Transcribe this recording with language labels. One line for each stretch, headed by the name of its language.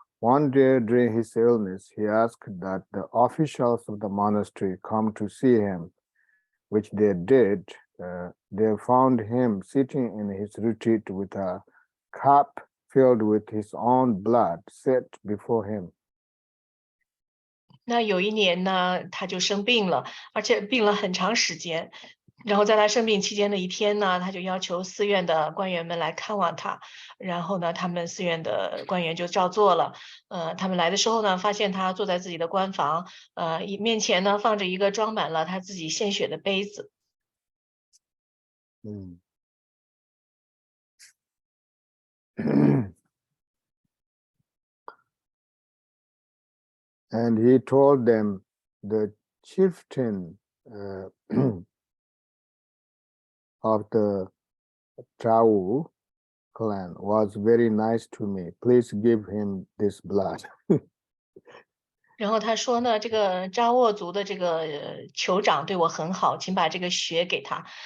English: One day during his illness, he asked that the officials of the monastery come to see him, which they did. They found him sitting in his retreat with a cup filled with his own blood set before him.
Chinese: 那有一年呢，他就生病了，而且病了很长时间。然后在他生病期间的一天呢，他就要求寺院的官员们来看望他。然后呢，他们寺院的官员就照做了。他们来的时候呢，发现他坐在自己的官房，面前呢放着一个装满了他自己献血的杯子。
English: And he told them, the chieftain of the Drodhul clan was very nice to me. Please give him this blood.
Chinese: 然后他说呢，这个扎沃族的这个酋长对我很好，请把这个血给他。